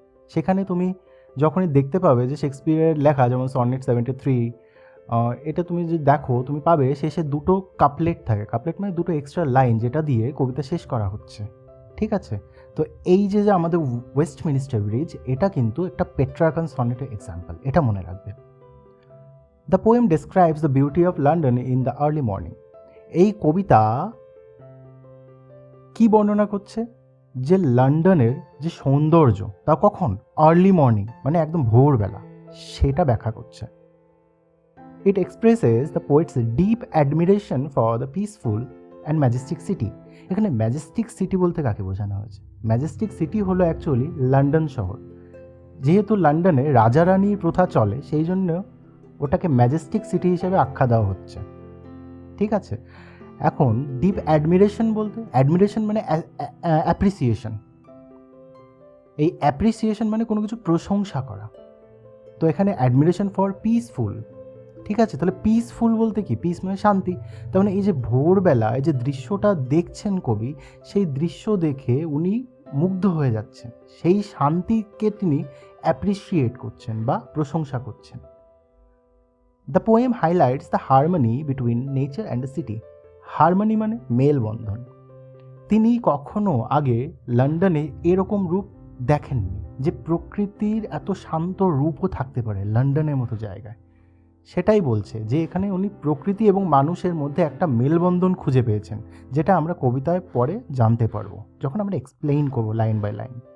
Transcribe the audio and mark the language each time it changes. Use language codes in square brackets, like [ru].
[bn] সেখানে তুমি যখনই দেখতে পাবে যে শেক্সপিয়ারের লেখা যেমন সনেট 73, এটা তুমি যদি দেখো তুমি পাবে শেষে দুটো কাপলেট থাকে। কাপলেট মানে দুটো এক্সট্রা লাইন, যেটা দিয়ে কবিতা শেষ করা হচ্ছে। ঠিক আছে, তো এই যে আমাদের ওয়েস্টমিনিস্টার ব্রিজ, এটা কিন্তু একটা পেট্রার্কান সনেটের এক্সাম্পল, এটা মনে রাখবে। [en] The poem describes the beauty of London in the early morning. [bn] এই কবিতা কি বর্ণনা করছে? যে লন্ডনের যে সৌন্দর্য তা কখন আর্লি মর্নিং মানে একদম ভোরবেলা, সেটা ব্যাখ্যা করছে। [en] It expresses the poet's deep admiration for the peaceful and majestic city. [bn] এখানে ম্যাজেস্টিক সিটি বলতে কাকে বোঝানো হয়েছে? ম্যাজেস্টিক সিটি হলো অ্যাকচুয়ালি লন্ডন শহর। যেহেতু লন্ডনে রাজা রানীর প্রথা চলে, সেই জন্য ওটাকে ম্যাজেস্টিক সিটি হিসেবে আখ্যা দেওয়া হচ্ছে। ঠিক আছে, এখন ডিপ অ্যাডমিরেশন বলতে, অ্যাডমিরেশন মানে অ্যাপ্রিসিয়েশন। এই অ্যাপ্রিসিয়েশন মানে কোনো কিছু প্রশংসা করা। তো এখানে [en] Admiration for peaceful. [bn] ঠিক আছে, তাহলে পিসফুল বলতে কি? পিস মানে শান্তি। তার মানে এই যে ভোরবেলায় যে দৃশ্যটা দেখছেন কবি, সেই দৃশ্য দেখে উনি মুগ্ধ হয়ে যাচ্ছেন, সেই শান্তিকে তিনি অ্যাপ্রিসিয়েট করছেন বা প্রশংসা করছেন। [en] The poem highlights the harmony between nature and the city. [bn] Harmony মানে মেলবন্ধন। তিনি কখনো আগে লন্ডনে এরকম রূপ দেখেননি। যে প্রকৃতির এত শান্ত রূপও থাকতে পারে লন্ডনের মতো জায়গায়। সেটাই বলছে যে এখানে উনি প্রকৃতি এবং মানুষের মধ্যে একটা মেলবন্ধন খুঁজে পেয়েছেন, যেটা আমরা কবিতায় পরে জানতে পারবো যখন আমরা এক্সপ্লেইন করবো লাইন বাই লাইন।